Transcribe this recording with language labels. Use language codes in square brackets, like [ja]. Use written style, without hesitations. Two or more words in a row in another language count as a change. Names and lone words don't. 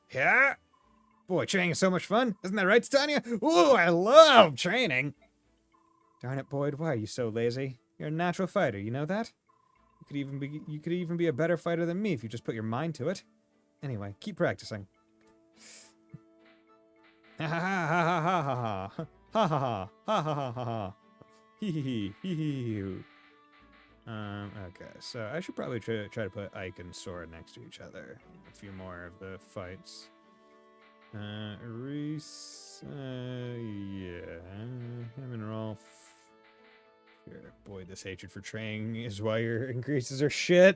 [en] Yeah. Boy, training is so much fun. Isn't that right, Tanya? Ooh, I love training. Darn it, Boyd. Why are you so lazy? You're a natural fighter. You know that? You could even be a better fighter than me if you just put your mind to it. Anyway, keep practicing. Ha ha ha ha ha ha ha ha ha ha ha ha ha ha. Hee hee hee hee hee. Okay, so I should probably try to put Ike and Sora next to each other. A few more of the fights. Reese, yeah, him and Rolf. Sure. Boy, this hatred for training is why your increases are shit.